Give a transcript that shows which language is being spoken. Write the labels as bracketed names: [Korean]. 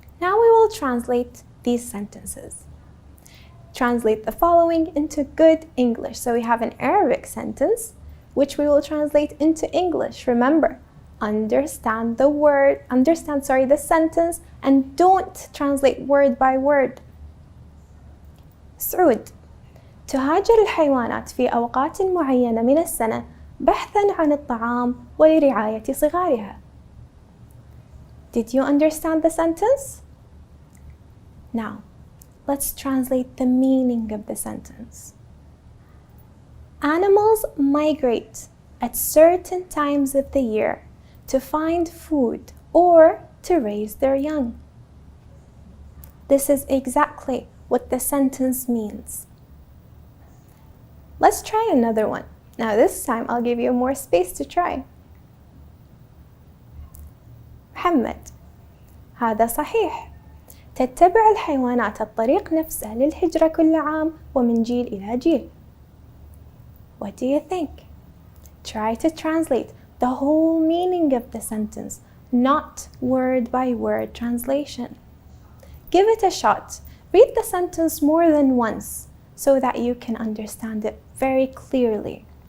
[English] Now we will translate these sentences. Translate the following into good English. So we have an Arabic sentence, which we will translate into English. Remember, understand the sentence and don't translate word by word. [Arabic] سعود: تهاجر الحيوانات في أوقات معينة من السنة بحثاً عن الطعام ولرعاية صغارها. [English] Did you understand the sentence? Now, let's translate the meaning of the sentence. Animals migrate at certain times of the year to find food or to raise their young. This is exactly what the sentence means. Let's try another one. Now this time I'll give you more space to try. [Arabic] محمد: هذا صحيح. تتبع الحيوانات الطريق نفسه للهجرة كل عام ومن جيل إلى جيل. [English] What do you think? Try to translate the whole meaning of the sentence, not word by word translation. Give it a shot. Read the sentence more than once so that you can understand it very clearly.